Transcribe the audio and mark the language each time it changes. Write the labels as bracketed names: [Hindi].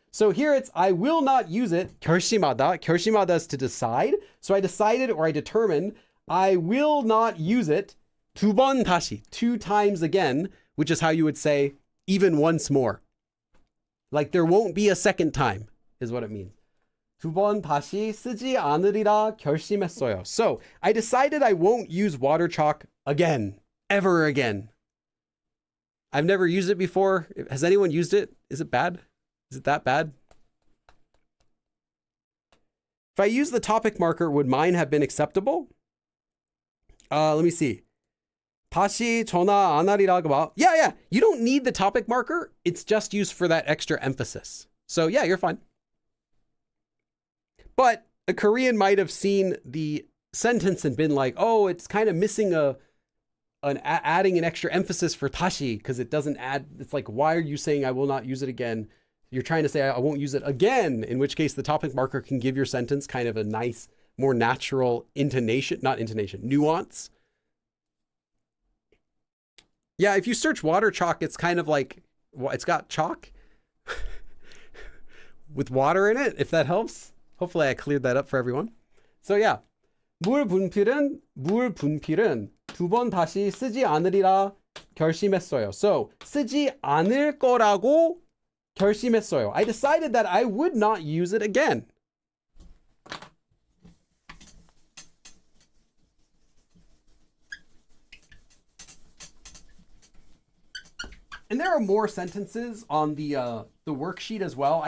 [English] So here it's I will not use it. [Korean] 결심하다. [English] 결심하다 is to decide. So I decided or I determined I will not use it. 두 번 다시, 2 times again, which is how you would say even once more. Like there won't be a second time is what it means. [Korean] 두 번 다시 쓰지 않으리라 결심했어요. [English] So I decided I won't use water chalk again, ever again. I've never used it before. Has anyone used it? Is it bad? Is it that bad? If I use the topic marker, would mine have been acceptable? Let me see. [Korean] 다시 전화 안 하리라고 봐. [English] Yeah. You don't need the topic marker. It's just used for that extra emphasis. So yeah, you're fine. But a Korean might have seen the sentence and been like, oh, it's kind of missing adding an extra emphasis for 다시 because it doesn't add. It's like, why are you saying I will not use it again? You're trying to say I won't use it again, in which case the topic marker can give your sentence kind of a nice, more natural nuance. Yeah, if you search water chalk, it's kind of like, it's got chalk with water in it, if that helps. Hopefully I cleared that up for everyone. So yeah, [Korean] 물 분필은 두 번 다시 쓰지 않으리라 결심했어요. So 쓰지 않을 거라고 결심했어요. [English] I decided that I would not use it again. And there are more sentences on the worksheet as well.